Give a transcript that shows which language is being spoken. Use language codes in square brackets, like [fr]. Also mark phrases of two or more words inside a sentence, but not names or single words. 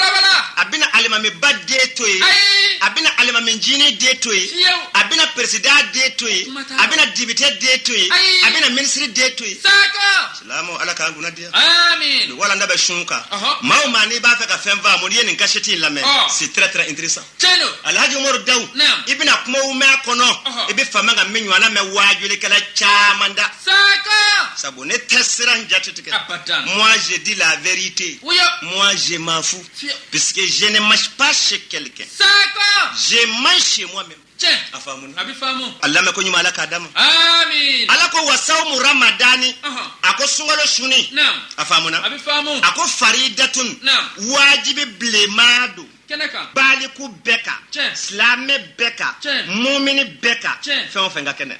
[bm] a bɛna alimami ba den to ye a bɛna alimami jini den to ye a bɛna président den to ye a bɛna député den to ye a bɛna ministre den to ye silamɛw Ala k'an kunna diya wala nda bɛ sun kan maa o maa n'i b'a fɛ ka fɛn faamu n'i ye nin cachette in lamɛn [fr] c'est très très intéressant [bm] Alhaji Umaru Dawu i bɛna kumaw mɛn a kɔnɔ i bɛ fama ka min ɲɔgɔnna mɛn wajulikɛla caman da sabu ne tɛ siran jate tigɛ [fr] moi je dis la vérité moi je m'en fous puisque je ne marche pas chez quelqu'un je marche chez moi-même [bm] a faamuna Allah mɛ ko ɲuman Ala k'a d'a ma Ala ko [ar] وصوم رمضان [bm] a ko sunkalo suni a faamuna a ko [ar] فريضة واجب [bm] bilenman don baliku bɛɛ kan silamɛ bɛɛ kan mumini bɛɛ kan fɛn o fɛn ka kɛnɛ